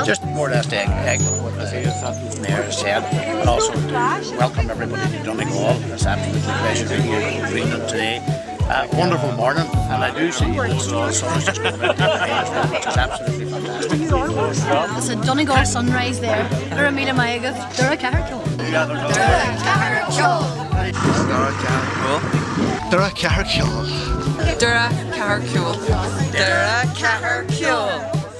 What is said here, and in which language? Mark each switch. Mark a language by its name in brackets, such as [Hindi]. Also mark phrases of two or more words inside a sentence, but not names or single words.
[English] Just more or less to echo what the Mayor has said, but also to welcome everybody to Donegal. It's absolutely a pleasure being here in Grianan today. Wonderful morning, and I do see the sun is just coming out, which is absolutely fantastic. It's a Donegal sunrise there. [Irish] Doire Cathair Cheoil. Doire Cathair Cheoil. Doire Cathair Cheoil. Doire Cathair Cheoil.